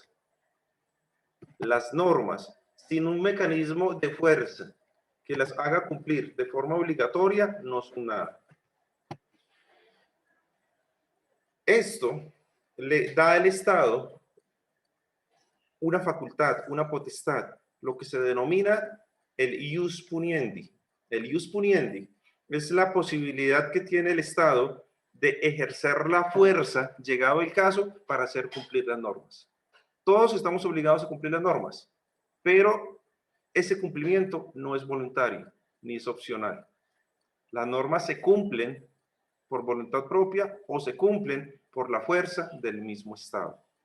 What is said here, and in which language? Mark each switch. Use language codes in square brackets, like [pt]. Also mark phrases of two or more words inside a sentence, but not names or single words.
[es] Las normas, sin un mecanismo de fuerza que las haga cumplir de forma obligatoria, no son nada. Esto le da al Estado una facultad, una potestad, lo que se denomina el [la] ius puniendi. [es] El [la] ius puniendi [es] es la posibilidad que tiene el Estado de ejercer la fuerza, llegado el caso, para hacer cumplir las normas. Todos estamos obligados a cumplir las normas, pero ese cumplimiento no es voluntario ni es opcional. Las normas se cumplen por voluntad propia o se cumplen por la fuerza del mismo Estado.